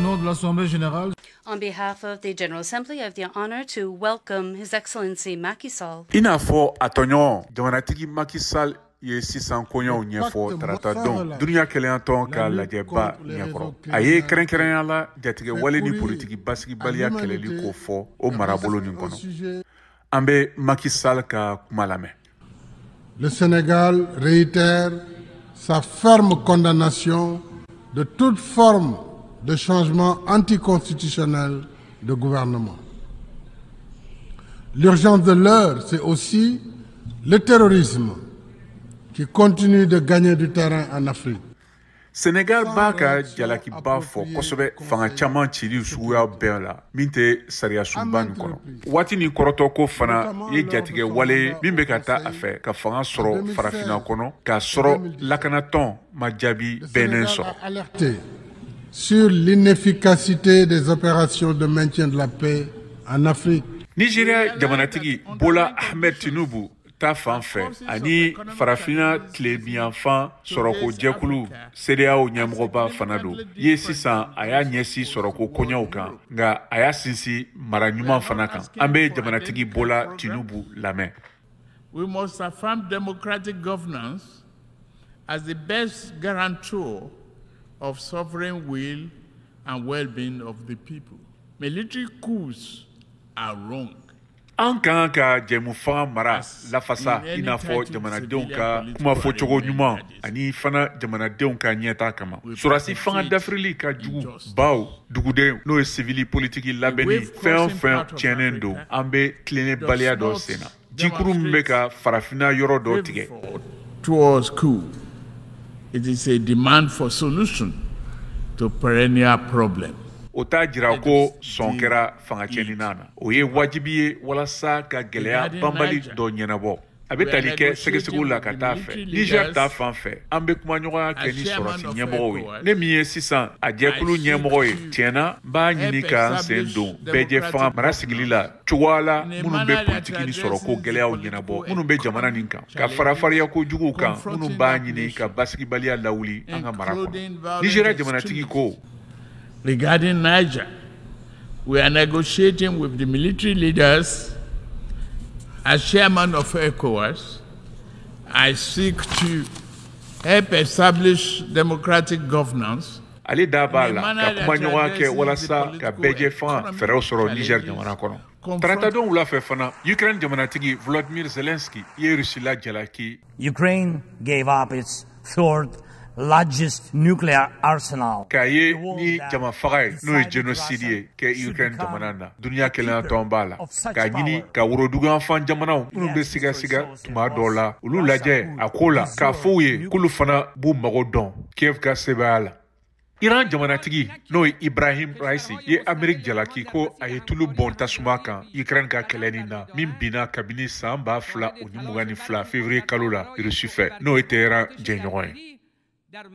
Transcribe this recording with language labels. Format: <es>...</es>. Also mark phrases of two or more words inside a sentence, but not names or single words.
<fr>l'Assemblée générale.</fr> <en>On behalf of the General Assembly, I have the honor to welcome His Excellency Macky Sall.</en> <bm>Ina fo atonyo jamanatigi Macky Sall ye sisan koɲɛw ɲɛfɔ tarata don duniya kɛlɛyatɔn ka lajɛba ɲɛkɔrɔ a ye kɛrɛnkɛrɛnya la jatigɛ wale ni politiki basigibaliya kɛlɛli ko fɔ o marabolo nin kɔnɔ an bɛ Macky Sall ka kuma lamɛn.</bm> <fr>Le Sénégal réitère sa ferme condamnation de toute forme de changement anticonstitutionnel de gouvernement. L'urgence de l'heure, c'est aussi le terrorisme qui continue de gagner du terrain en Afrique.</fr> <bm>Sénégal b'a ka jalakiba fɔ kosɛbɛ fanga caman cili suguya bɛɛ la min tɛ sariya sunba nin kɔnɔ waati ni kɔrɔtɔ ko fana ye jatigɛ wale min bɛ ka taa a fɛ ka fanga sɔrɔ farafina kɔnɔ k'a sɔrɔ lakanatɔn ma jaabi bɛnnen sɔrɔ.</bm> <fr>Alerté sur l'inefficacité des opérations de maintien de la paix en Afrique.</fr> <bm>Nigeria jamanatigi Bola Ahmed Tinubu ta fan fɛ ani farafina tilebiyanfan sɔrɔko jɛkulu CEDEAO ɲɛmɔgɔba fana don ye sisan a y'a ɲɛsi sɔrɔko koɲɛw kan nka a y'a sinsin mara ɲuman fana kan an bɛ jamanatigi Bola Tinubu lamɛn.</bm> <en>We must affirm democratic governance as the best guarantor of sovereign will and well-being of the people. Military coups are wrong.</en> <bm>An kan ka jɛmu fanga mara lafasa i n'a fɔ jamanadenw ka kuma fɔcogo ɲuman ani fana jamanadenw ka ɲɛta kama surasi fanga dafirili ka jugu baw duguden n'o ye sivili politiki labɛnni fɛn o fɛn tiɲɛnen don an bɛ tilennebaliya dɔ sen na jikuru min bɛ ka farafina yɔrɔ dɔ tigɛ.</bm> <en>Towards coup, it is a demand for solution to perennial problem.</en> <bm>O t'a jira ko sɔn kɛra fangacɛnina na o ye wajibi ye walasa ka gɛlɛya banbali dɔ ɲɛnabɔ a bɛ tali kɛ sɛgɛsɛgɛw la ka taa fɛ Niger ta fan fɛ an bɛ kumaɲɔgɔnya kɛ ni sɔrɔsi ɲɛmɔgɔw ye ne min ye sisan a jɛkulu ɲɛmɔgɔ ye tiɲɛna n b'a ɲini k'an sen don bɛɛjɛ fanga mara sigili la cogoya la minnu bɛ politiki ni sɔrɔko gɛlɛyaw ɲɛnabɔ minnu bɛ jamana nin kan ka farafariya kojuguw kan minnu b'a ɲini ka basigibaliya lawuli an ka mara kɔnɔ Nigeria jamanatigi ko.</bm> <en>Regarding Niger, we are negotiating with the military leaders. As chairman of ECOWAS, I seek to help establish democratic governance.</en> <bm>Ale da b'a la ka kumaɲɔgɔnya kɛ walasa ka bɛɛjɛ fanga fɛɛrɛw sɔrɔ Niger jamana kɔnɔ. Taratadenw wula fɛ fana Ukraine jamanatigi Volodymyr Zelensky ye Rusi la jalaki. Ukraine gave up its third largest nuclear arsenal. K'a ye ni jama faga ye n'o ye génocide ye kɛ Ukraine jamana na duniya kɛlɛyatɔn b'a la k'a ɲini ka woroduguyanfan jamanaw minnu bɛ sigasiga tuma dɔw la olu lajɛ a ko la k'a fɔ u ye k'olu fana b'u mago dɔn Kiev ka sebaya la. Iran jamanatigi n'o ye Ibrahim Raisi ye Ameriki jalaki ko a ye tulu bɔn tasuma kan Ukraine ka kɛlɛ nin na min binna kabini san 2022 février kalo la Rusi fɛ n'o ye Tehran jɛɲɔgɔn ye.</bm>